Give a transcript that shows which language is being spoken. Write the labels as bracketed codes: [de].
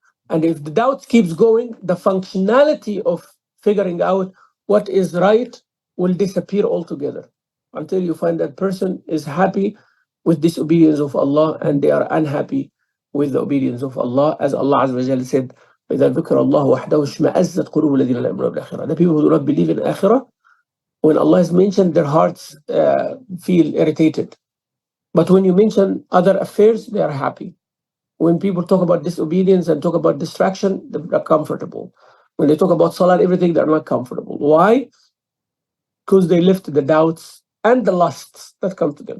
[en] And if the doubt keeps going, the functionality of figuring out what is right will disappear altogether, until you find that person is happy with disobedience of Allah and they are unhappy with the obedience of Allah. As Allah Azza wa Jalla said, [ar] إِذَا ذُكِرَ اللَّهُ وَحْدَهُ اشْمَأَزَّتْ قُلُوبُ الَّذِينَ لَا يُؤْمِنُونَ بِالْآخِرَةِ. [en] The people who do not believe in Akhirah, when Allah is mentioned, their hearts feel irritated. But when you mention other affairs, they are happy. When people talk about disobedience and talk about distraction, they're comfortable. When they talk about salah and everything, they're not comfortable. Why? Because they left the doubts and the lusts that come to them.